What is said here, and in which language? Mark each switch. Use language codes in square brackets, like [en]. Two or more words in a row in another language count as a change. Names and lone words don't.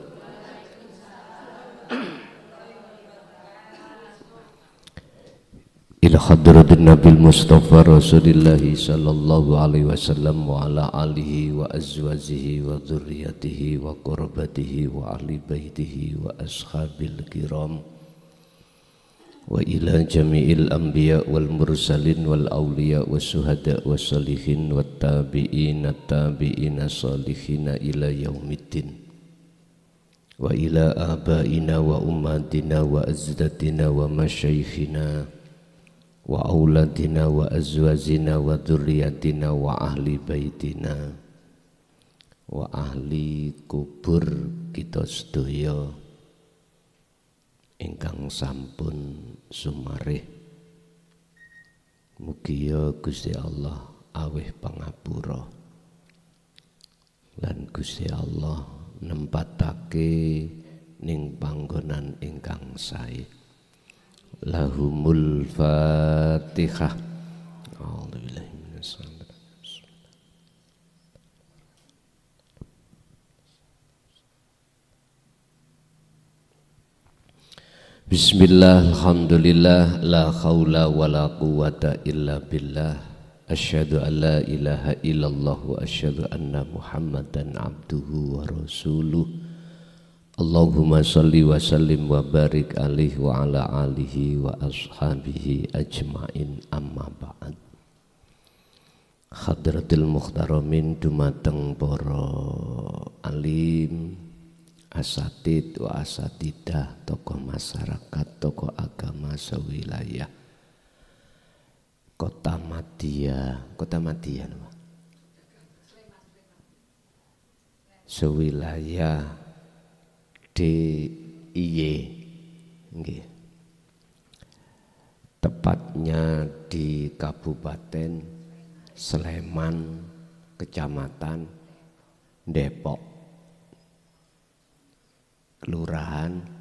[ar] إلى حضرة النبي المصطفى رسول الله صلى الله عليه وسلم وعلى آله وأزواجه وذرياته و وقرابته وأهل بيته والأصحاب الكرام وإلى جميع الأنبياء وال المرسلين والأولياء والشهداء والصالحين والتابعين تابعين صالحين إلى يوم الدين وإلى آبائنا وأمهاتنا وأجدادنا ومشايخنا وأولادنا وأزواجنا وذرياتنا وأهل بيتنا وأهل القبور [jv] kita sedaya ingkang sampun sumarih. Mugia Gusti Allah aweh pangapura lan Gusti Allah nempatake ning panggonan ingkang sae. [ar] لهم الفاتحة. بسم الله، الحمد لله، لا حول ولا قوة إلا بالله. أشهد أن لا إله إلا الله وأشهد أن محمدا عبده ورسوله. اللهم صل وسلم وبارك عليه وعلى آله وأصحابه أجمعين، أما بعد. حضرة المحترمين [jv] dumateng para alim, [ar] أساتيذ وأساتذة, [id] tokoh masyarakat, tokoh agama sewilayah Kota Madia, sewilayah DIY, tepatnya di Kabupaten Sleman, Kecamatan Depok, Kelurahan